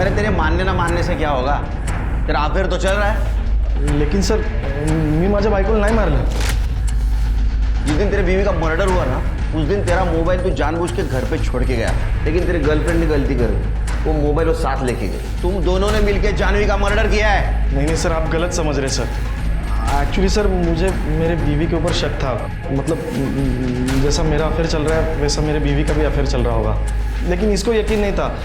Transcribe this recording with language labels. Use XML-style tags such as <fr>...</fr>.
<hi>अरे तेरे मानने ना मानने से क्या होगा, तेरा अफेयर तो चल रहा है।</hi> <mr>लेकिन सर, मी माझ्या बायकोला नाही मारलं।</mr> <hi>जिस दिन तेरे बीवी का मर्डर हुआ ना, उस दिन तेरा मोबाइल तू जानबूझ के घर पे छोड़ के गया, लेकिन तेरे गर्लफ्रेंड ने गलती कर दी, वो मोबाइल वो साथ लेके गए। तुम दोनों ने मिलके जानवी का मर्डर किया है। नहीं सर, आप गलत समझ रहे सर। एक्चुअली सर मुझे मेरे बीवी के ऊपर शक था। मतलब जैसा मेरा अफेयर चल रहा है वैसा मेरे बीवी का भी अफेयर चल रहा होगा, लेकिन इसको यकीन नहीं था।</hi>